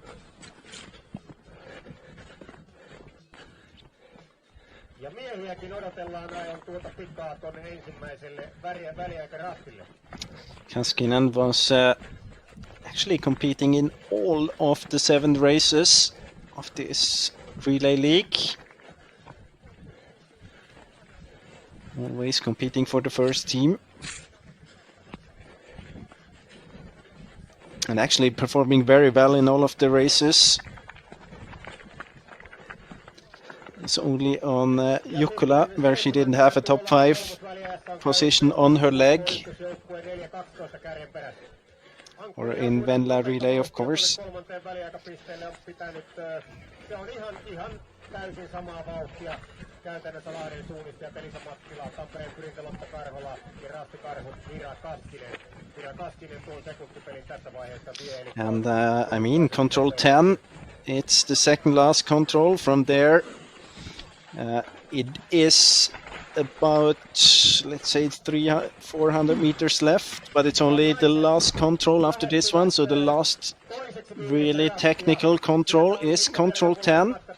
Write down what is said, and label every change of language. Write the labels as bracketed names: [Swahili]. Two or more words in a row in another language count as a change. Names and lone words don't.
[Finnish] Ja miehiäkin odotellaan aivan tuota pikaa tuonne ensimmäiselle väliaikarastille. [English] Kaskinen was actually competing in all of the 7 races of this Relay League. Always competing for the first team. And actually performing very well in all of the races. It's only on Jukola where she didn't have a top 5 position on her leg. Or in Venla Relay, of course. [Finnish] Käytännössä Lahden suunnistajat Elisa Mattila, Tampereen Pyrintä Lotta Karhola ja Rasti Karhut, Mira Kaskinen. Mira Kaskinen tuon sekuntipelin tässä vaiheessa vie. [English] And I mean, control 10, it's the second last control from there. It is about, let's say, 400 meters left, but it's only the last control after this one, so the last really technical control is control 10.